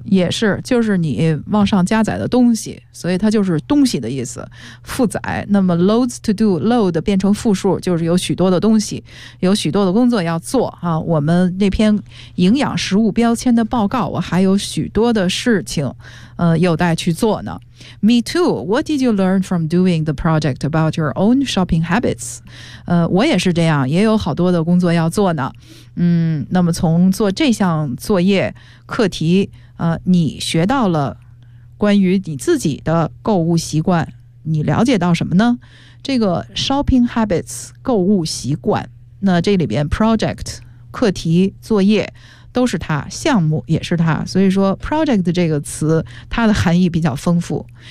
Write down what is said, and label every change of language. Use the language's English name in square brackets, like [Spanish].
[Chinese] 也是，就是你往上加载的东西，所以它就是东西的意思，负载。那么 [English] loads to do， [Chinese] load 变成复数，就是有许多的东西，有许多的工作要做啊。我们那篇营养食物标签的报告，我还有许多的事情有待去做呢。 [English] Me too. What did you learn from doing the project about your own shopping habits? [Chinese] 我也是这样，也有好多的工作要做呢。那么从做这项作业课题，你学到了关于你自己的购物习惯，你了解到什么呢？这个 shopping habits， 购物习惯，那这里边 project， 课题作业都是它，项目也是它，所以说 project 这个词它的含义比较丰富。